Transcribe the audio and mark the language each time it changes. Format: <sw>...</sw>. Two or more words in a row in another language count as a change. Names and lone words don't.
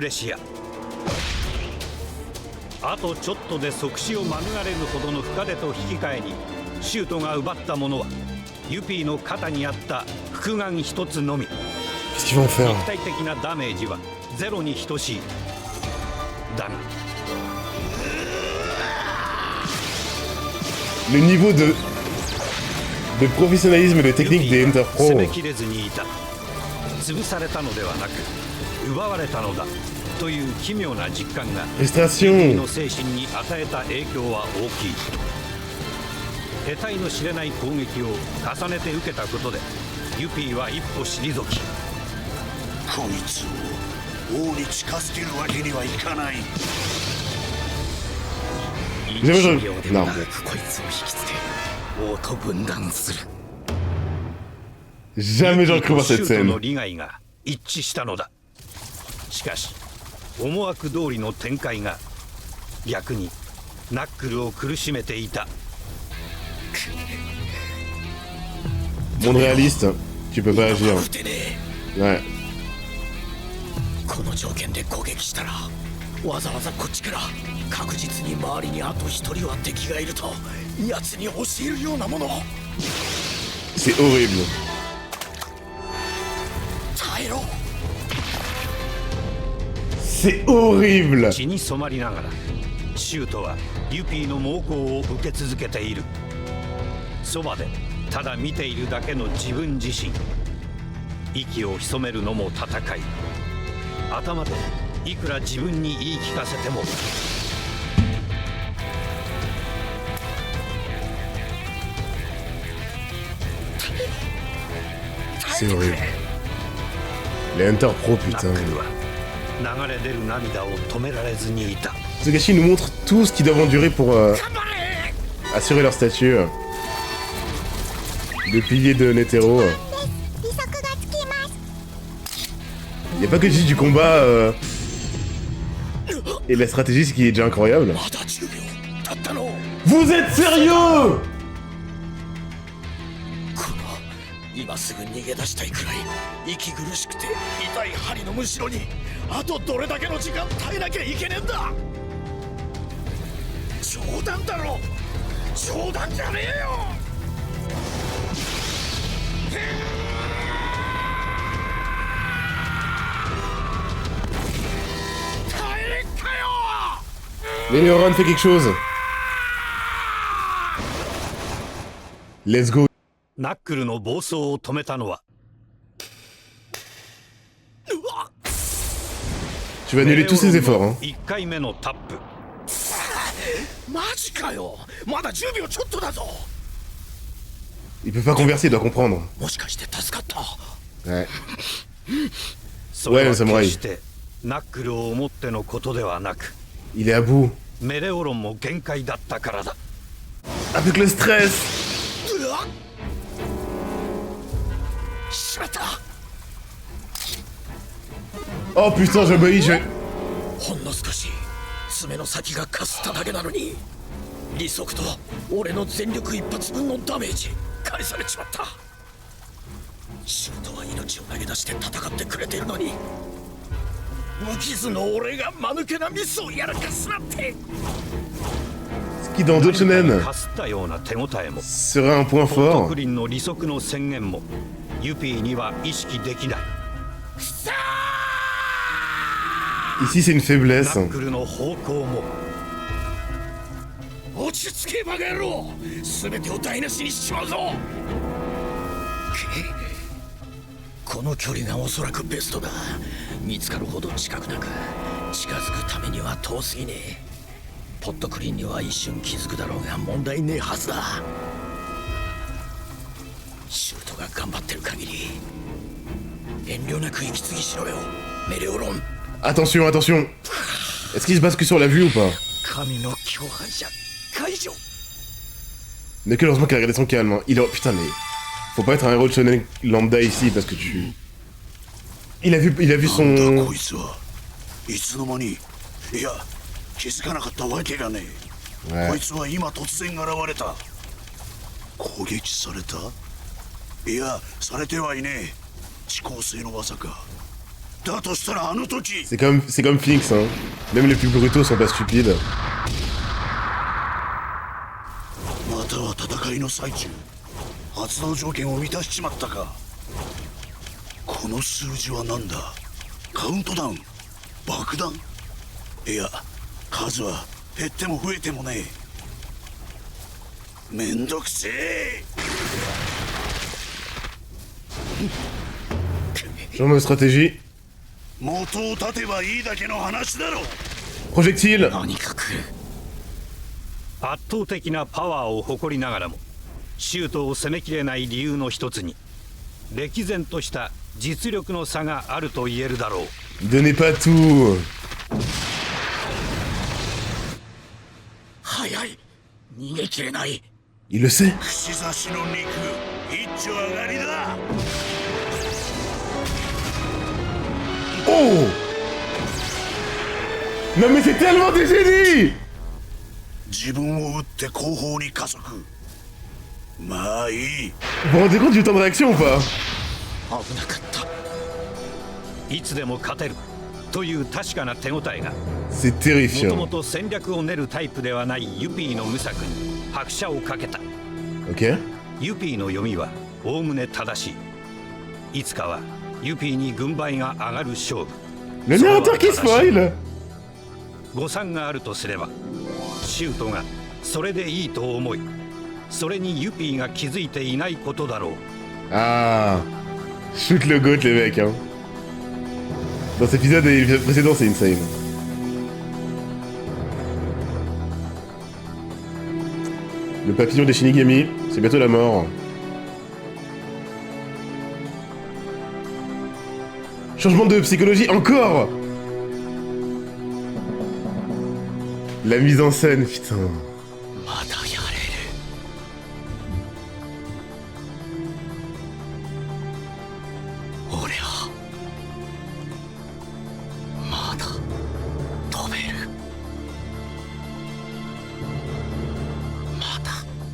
<ja>あとちょっとで即死を免れるほどの深手と引き換えにシュートが奪ったものはユピーの肩にあった複眼一つのみ。</ja> <fr>Qu'est-ce qu'ils vont faire?</fr> <ja>肉体的なダメージはゼロに等しい。だが</ja> <fr>Le niveau de professionnalisme et de technique des Enter Pro.</fr> <ja>攻めきれずにいた。潰されたのではなく奪われたのだという奇妙な実感がユピーの精神に与えた影響は大きい。得体の知れない攻撃を重ねて受けたことでユピーは一歩退き、こいつを王に近づけるわけにはいかない。</ja> <fr>Jamais je... Non.</fr> <ja>こいつを引きつけ王と分断する。</ja> <fr>Jamais j'aurais cru voir cette</fr> <ja>シュート</ja> <fr>scène.</fr> <ja>の利害が一致したのだ。しかし思惑通りの展開が逆にナックルを苦しめていた。</ja> <fr>Monde réaliste, tu peux pas agir.</fr> <ja>撃てねえ。</ja> <fr>Ouais.</fr> <ja>この条件で攻撃したらわざわざこっちから確実に周りにあと一人は敵がいると奴に教えるようなもの。</ja> <fr>C'est horrible.</fr> <ja>耐えろ。</ja> <fr>C'est horrible.</fr> <ja>血に染まりながらシュートはユピーの猛攻を受け続けている。そばでただ見ているだけの自分自身。息を潜めるのも戦い。頭でいくら自分に言い聞かせても</ja> <fr>C'est horrible. Les Hunter Pro,</fr> <ja>ナ</ja> <fr>putain.</fr> <ja>ックルは流れ出る涙を止められずにいた。</ja> <fr>Togashi nous montre tout ce qu'ils doivent endurer pour assurer leur statut de pilier de Netero. Y a pas que juste du combat et de la stratégie, ce qui est déjà incroyable.</fr> <ja>まだ10秒経ったの。</ja> <fr>Vous êtes sérieux?</fr> <ja>この今すぐ逃げ出したいくらい息苦しくて痛い針のむしろにあとどれだけの時間耐えなきゃいけねえんだ。冗談だろ。冗談じゃねえよ。</ja> <fr>Les neurones fait quelque chose.</fr> <en>Let's go.</en> <ja>ナックルの暴走を止めたのは</ja> <fr>Tu vas annuler tous ces efforts, hein.</fr> <ja>1 回目のタップ。マジかよ。まだ10秒ちょっとだぞ。</ja> <fr>Il peut pas converser, il doit comprendre.</fr> <ja>もしかして助かった。</ja> <fr>Ouais.</fr> <ja>それはおい侍決してナックルを思ってのことではなく、</ja> <fr>Il est à bout.</fr> <ja>メレオロンも限界だったからだ。</ja> <fr>Avec le stress.</fr> <ja>うわっ。しまった。</ja> <fr>Oh putain, j'ai obéi, j'ai...</fr> <ja>ほんの少し爪の先がかすっただけなのに利息と俺の全力一発分のダメージ返されちまった。シュートは命を投げ出して戦ってくれてるのに、無傷の俺が間抜けなミスをやらかすなんて。</ja> <fr>Ce qui, dans d'autres shonen,</fr> <ja>かすったような手応えも</ja> <fr>serait un point</fr> <ja>ポット</ja> <fr>fort.</fr> <ja>クリンの利息の宣言もユピーには意識できない。</ja> <fr>Ici, c'est une</fr> <ja>ナ</ja> <fr>faiblesse.</fr> <ja>ックルの方向も。落ち着けバカ野郎、全てを台無しにしちまうぞ。この距離がおそらくベストだ。見つかるほど近くなく、近づくためには遠すぎねえ。ポットクリンには一瞬気づくだろうが問題ねえはずだ。シュートが頑張ってる限り遠慮なく息継ぎしろよ、メレオロン。</ja> <fr>Attention, attention. Est-ce qu'il se base que sur la vue ou pas?</fr> <ja>神の共犯者解除。</ja> <fr>Mais que heureusement qu'il a gardé son calme. Hein. Putain, mais faut pas être un héros de shonen lambda ici parce que tu. Il a vu son.</fr> <ja>こいつはいつの間に、いや気づかなかったわけがねえ。</ja> <fr>Ouais.</fr> <ja>こいつは今突然現れた。攻撃された？いやされてはいねえ。遅効性の技か。だとしたらあの時。</ja> <fr>C'est comme Phoenix, hein. Même les plus brutaux sont pas stupides.</fr> <ja>または戦いの最中、発動条件を満たしちまったか。この数字は何だ？カウントダウン？爆弾？いや数は減っても増えてもねえ。めんどくせえ。</ja> <fr>Changement de stratégie.</fr> <ja>元を立てばいいだけの話だろ。</ja> <fr>Projectile.</fr> <ja>何か来る。圧倒的なパワーを誇りながらもシュートを攻めきれない理由の一つに歴然とした実力の差があると言えるだろう。</ja> <fr>Donnez pas tout.</fr> <ja>早い、逃げきれない。</ja> <fr>Il le sait.</fr> <ja>串刺しの肉一丁上がりだ。 Oh!</ja> <fr>Non mais c'est tellement des génies!</fr> <ja>自分を撃って後方に加速。まあいい。</ja> <fr>Vous vous rendez compte du temps de réaction ou pas?</fr> <ja>危なかった。いつでも勝てるという確かな手応えが。</ja> <fr>C'est</fr> <ja>もと</ja> <fr>terrifiant.</fr> <ja>もと戦略を練るタイプではないユピーの無策に拍車をかけた。</ja> <fr>Ok.</fr> <ja>ユピーの読みはおおむね正しい。いつかはユピーに軍配が上がる勝負。</ja> <fr>Le narrateur qui spoil!</fr> <ja>誤算があるとすればシュートがそれでいいと思い、それにユピーが気づいていないことだろう。 Ah!</ja> <fr>Shoot le goat les mecs, hein. Dans cet épisode et l'épisode précédent, c'est insane. Le papillon des Shinigami, c'est bientôt la mort. Changement de psychologie, encore! La mise en scène, putain.</fr> <ja>まだやれる。俺はまだ飛べる。まだ。</ja>